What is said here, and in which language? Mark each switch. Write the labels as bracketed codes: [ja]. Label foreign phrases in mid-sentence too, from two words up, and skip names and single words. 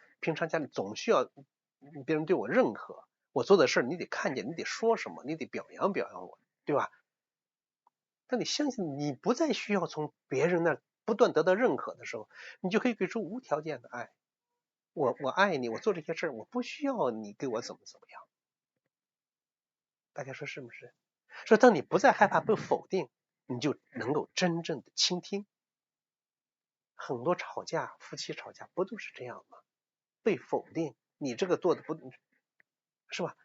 [zh] 平常家裡總需要別人對我認可，我做的事你得看見，你得說什麼，你得表揚我，對吧？當你相信你不再需要從別人那不斷得到認可的時候，你就可以給出無條件的愛。我愛你，我做這些事我不需要你給我怎麼樣。大家說是不是？說當你不再害怕被否定，你就能夠真正的傾聽。很多夫妻吵架不都是這樣嗎？被否定，你這個做的不是吧？